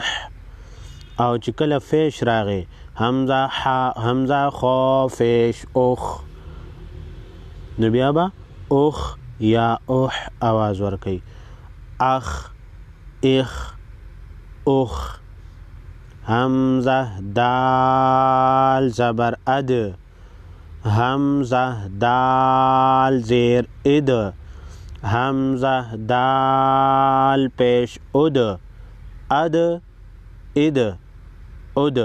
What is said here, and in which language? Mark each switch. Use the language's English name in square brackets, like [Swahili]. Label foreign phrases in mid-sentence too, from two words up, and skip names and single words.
[Pashto] او چې کله فیش راغی همزه خا فیش اخ نو بیا به اخ یا اح آواز ورکوي اخ اخ اخ. همزه دال زبر اد، همزه دال زیر اد، همزه دال پیش اد، اد اد اد.